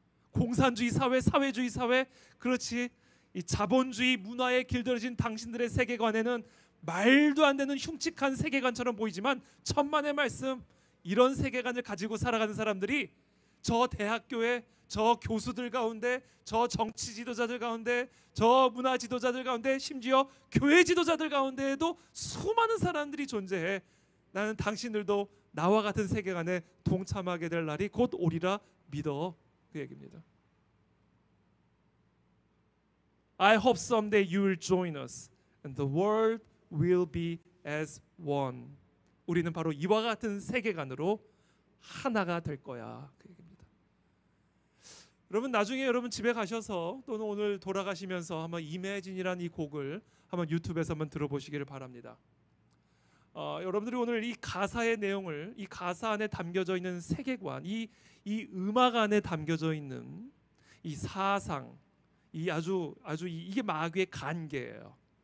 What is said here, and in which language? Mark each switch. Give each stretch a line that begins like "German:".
Korean: 공산주의 사회, 사회주의 사회, 그렇지, 이 자본주의 문화에 길들여진 당신들의 세계관에는 말도 안 되는 흉측한 세계관처럼 보이지만 천만의 말씀, 이런 세계관을 가지고 살아가는 사람들이 저 대학교에, 저 교수들 가운데, 저 정치 지도자들 가운데, 저 문화 지도자들 가운데, 심지어 교회 지도자들 가운데에도 수많은 사람들이 존재해. 나는 당신들도 나와 같은 세계관에 동참하게 될 날이 곧 오리라 믿어. 그 얘기입니다.
English: I hope someday you will join us and the world will be as one.
Korean: 우리는 바로 이와 같은 세계관으로 하나가 될 거야. 그 얘기입니다. 여러분 나중에 여러분 집에 가셔서 또는 오늘 돌아가시면서 한번 이매진이라는 이 곡을 한번 유튜브에서 한번 들어보시기를 바랍니다. 여러분들이 오늘 이 가사의 내용을, 이 가사 안에 담겨져 있는 세계관, 이 음악 안에 담겨져 있는 이 사상, 이 아주 이게 마귀의 간계예요.